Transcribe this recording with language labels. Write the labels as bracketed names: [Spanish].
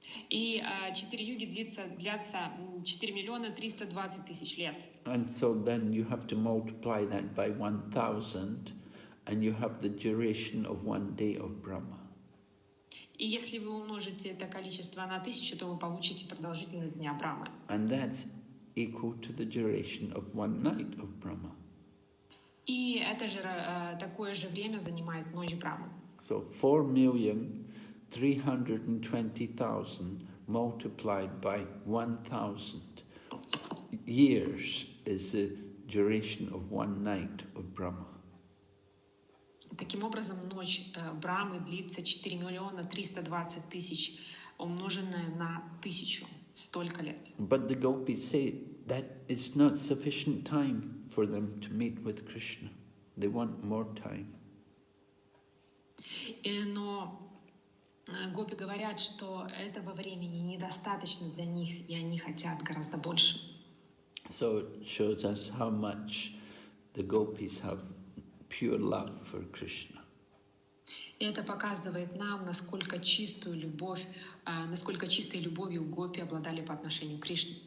[Russian] И 4 юги длятся 4 миллиона 320 тысяч лет. [English] And so then you have to multiply that by 1,000 and you have the duration of one day of Brahma. [Russian] И если вы умножите это количество на 1000, то вы получите продолжительность дня Брамы. [English] And that's equal to the duration of one night of Brahma. [Russian] И это же такое же время занимает ночь Брамы. [English] So 4,320,000 multiplied by 1,000 years is the duration of one night of Brahma. [Russian] Таким образом, ночь Брамы длится 4 миллиона 320 тысяч, умноженное на 1000, столько лет. [English] But the gopis say that it's not sufficient time for them to meet with Krishna. They want more time. [Russian] Но гопи говорят, что этого времени недостаточно для них, и они хотят гораздо больше. [English] So it shows us how much the gopis have pure love for Krishna. [Russian] И это показывает нам, насколько чистой любовью гопи обладали по отношению к Кришне.